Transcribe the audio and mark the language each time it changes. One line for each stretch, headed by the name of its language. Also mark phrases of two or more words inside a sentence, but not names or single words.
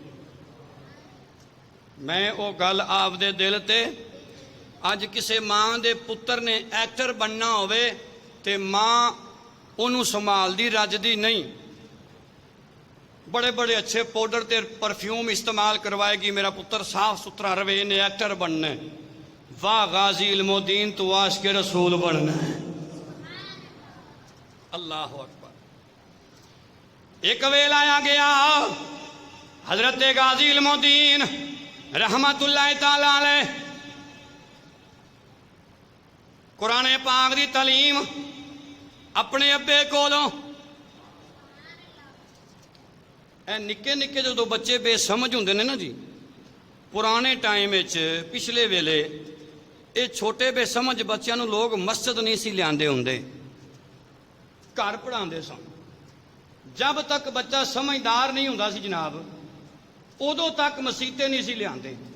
Punjabi: میں او گل آپدے دل تے، اج کسی ماں دے پتر نے ایکٹر بننا ہووے تے ماں انہوں سنبھالتی رجدی نہیں، بڑے بڑے اچھے پاؤڈر تے پرفیوم استعمال کروائے گی، میرا پتر صاف ستھرا روے، انہیں ایکٹر بننا ہے. واہ غازی علم الدین تو آش کے رسول بننا ہے.
Arabic: الله أكبر.
Punjabi: اک ویلا آ گیا، حضرت غازی علم الدین
Arabic: رحمة الله تعالى عليه
Punjabi: قرآن پاک دی تعلیم اپنے ابے کولوں, نکے نکے جو بچے بے سمجھ ہوں گے نے نا جی، پرانے ٹائم پچھلے ویلے یہ چھوٹے بے سمجھ بچوں کو لوگ مسجد نہیں سی لیاتے ہوں گے، گھر پڑھاتے سن. جب تک بچہ سمجھدار نہیں ہوندا سی جناب، اودوں تک مسیتے نہیں سی لیاتے.